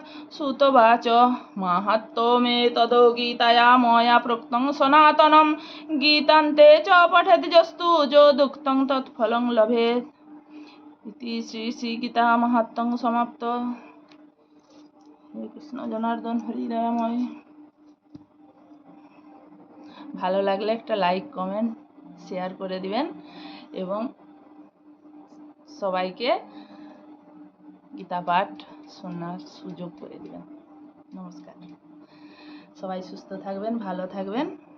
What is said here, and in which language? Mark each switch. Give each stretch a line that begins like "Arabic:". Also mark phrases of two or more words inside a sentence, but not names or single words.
Sanskrit: सुतवाच माहात्म्यमेतद् गीताया मया प्रोक्तं सनातनं गीतान्ते च पठेत् यस्तु यदुक्तं तत्फलं लभेत्। इति श्री श्री गीता माहात्म्यं समाप्त। हरे कृष्ण जनार्दन हरि दयामय।
Bangla: ভালো লাগলে একটা লাইক কমেন্ট শেয়ার করে দিবেন এবং সবাইকে গীতা পাঠ শোনার সুযোগ করে দিবেন। নমস্কার। সবাই সুস্থ থাকবেন, ভালো থাকবেন।